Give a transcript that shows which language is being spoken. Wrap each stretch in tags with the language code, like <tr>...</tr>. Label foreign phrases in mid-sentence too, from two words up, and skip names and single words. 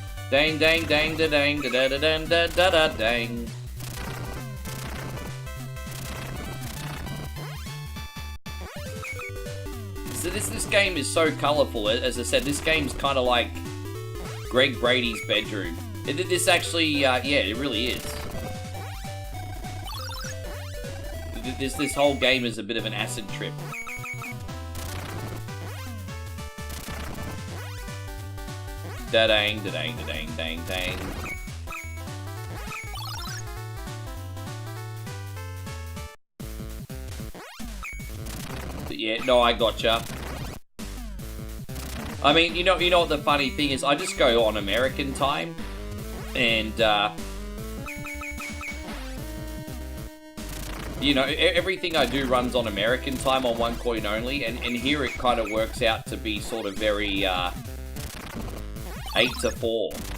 <en>Dang, dang, dang, da, dang, da, da, da, da, da, da, dang. So this game is so colourful. As I said, this game's kind of like Greg Brady's bedroom. This actually, yeah, it really is. This whole game is a bit of an acid trip. Da-dang, da-dang, da-dang, dang, dang. But yeah, no, I gotcha. I mean, you know what the funny thing is? I just go on American time, and you know, everything I do runs on American time on one coin only, and here it kind of works out to be sort of very 8 to 4.</en>